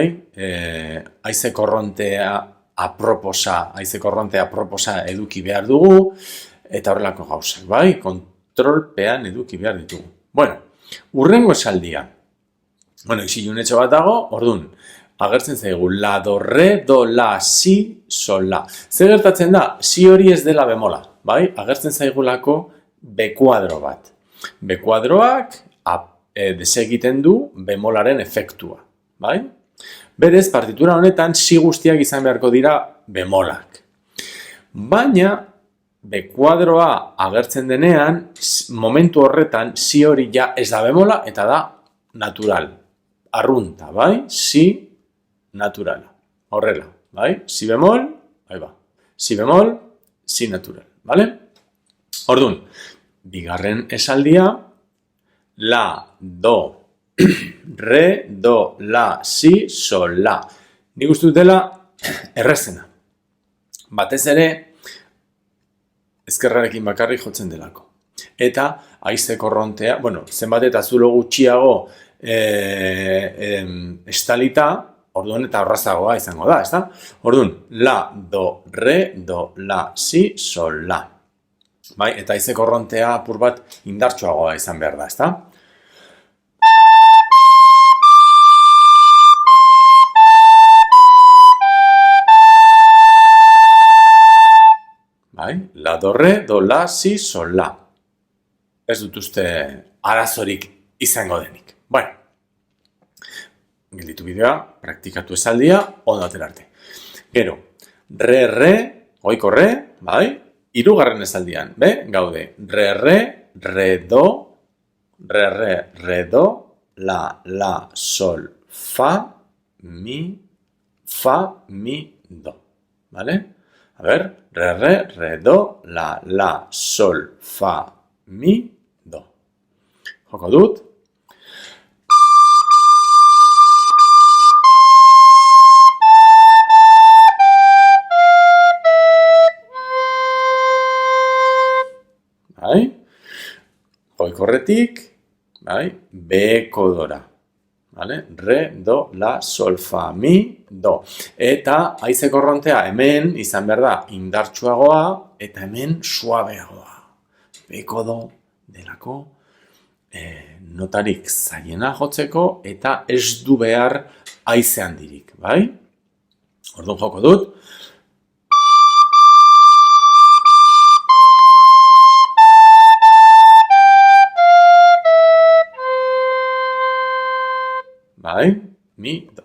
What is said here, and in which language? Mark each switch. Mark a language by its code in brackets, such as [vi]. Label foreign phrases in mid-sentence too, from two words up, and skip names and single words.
[eu] Haize korrontea aproposa eduki behar dugu, eta horrelako gauzak, bai? Kontrolpean eduki behar ditugu. Bueno, hurrengo esaldia. Bueno, isilunetxo bat dago, ordun, agertzen zaigu la, do, re, do, la, si, sol, la. Zer gertatzen da? Si hori ez dela bemola, bai? Agertzen zaigulako B-kuadro bat. B-kuadroak desegiten du bemolaren efektua, bai? Berez, partitura honetan, si guztiak izan beharko dira bemolak. Baina, B-kuadroa agertzen denean, momentu horretan, si hori ja ez da bemola eta da natural. Arrunta, bai? Si natural. Horrela, bai? Si bemol, [es] ahí va. [eu] Si bemol, si natural, vale? Ordun, bigarren esaldia, la, do, re, do, la, si, sol, la. Nik uste dutela errezena. Batez ere, ezkerrarekin bakarrik jotzen delako. Eta haize korrontea, bueno, zenbat eta zulo gutxiago estalita, orduan eta horrazagoa izango da, ezta? Orduan, la, do, re, do, la, si, sol, la. Bai, eta haize korrontea apur bat indartsuagoa izan behar da, ezta? Bai, la, do, re, do, la, si, sol, la. Ez dut uste arazorik izango denik. Bueno, gelditu bideoa, praktikatu esaldia, ondo aterarte. Gero, re, re, goiko re, bai, hirugarren esaldian, gaude, re, do, la, sol, fa, mi, do, vale? [es] A ver, [eu] re, do, la, sol, fa, mi, do. Joko dut. Bai? Goikorretik, bai? B-kodora. Vale? Re, do, la, sol, fa, mi, do. Eta haize korrontea hemen izan behar da indartsuagoa eta hemen suabeagoa. B-kodo delako notarik zaiena jotzeko eta ez du behar haize handirik, bai? Orduan joko dut. Bai, mi, do.